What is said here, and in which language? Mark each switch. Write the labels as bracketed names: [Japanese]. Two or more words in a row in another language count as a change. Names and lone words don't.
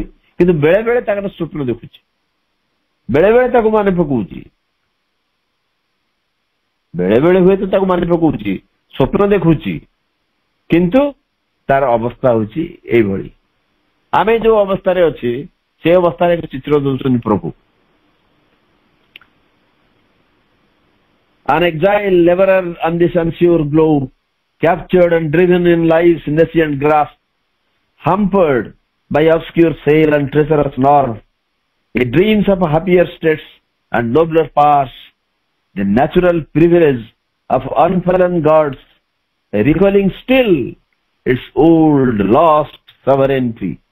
[Odia] କିନ୍ତୁ ବେଳେ ବେଳେ ତାଙ୍କର ସ୍ୱପ୍ନ ଦେଖୁଛି, ବେଳେ ବେଳେ ତାକୁ ମନେ ପକଉଛି, ବେଳେ ବେଳେ ହୁଏତ ତାକୁ ମନେ ପକଉଛି, ସ୍ୱପ୍ନ ଦେଖୁଛି, କିନ୍ତୁ ତାର ଅବସ୍ଥା ହଉଛି ଏଇଭଳି। ଆମେ ଯୋଉ ଅବସ୍ଥାରେ ଅଛି ସେ ଅବସ୍ଥାରେ ଏକ ଚିତ୍ର ଦଉଛନ୍ତି ପ୍ରଭୁ। [English] An exile laborer on this unsure globe, captured and driven in life's nascent grasp, hampered by obscure sail and treacherous nerve, he dreams of happier states and nobler paths, the natural privilege of unfallen gods, recalling still its old lost sovereignty.